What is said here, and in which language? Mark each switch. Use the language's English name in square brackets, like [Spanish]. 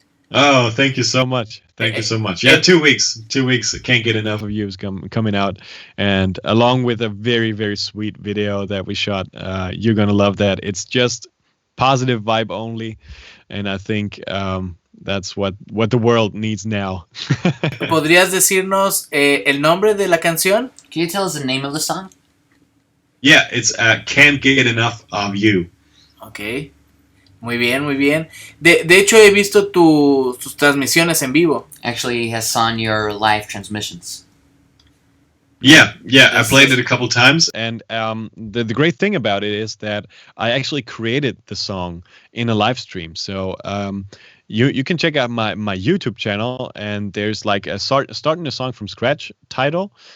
[English] Oh, thank you so much. Thank you so much. Yeah, 2 weeks. 2 weeks. I can't get enough of you coming out. And along with a very, very sweet video that we shot, you're going to love that. It's just positive vibe only. And I think that's what the world needs now. [Spanish] ¿Podrías decirnos el nombre de la canción? [English] Can you tell us the name of the song? Yeah, it's Can't Get Enough of You. [Spanish] Okay. Muy bien, muy bien. De hecho, he visto tus transmisiones en vivo. [English] Actually, he has sung your live transmissions. Yeah, I played it a couple times. And the great thing about it is that I actually created the song in a live stream. So you can check out my YouTube channel, and there's a starting a song from scratch title.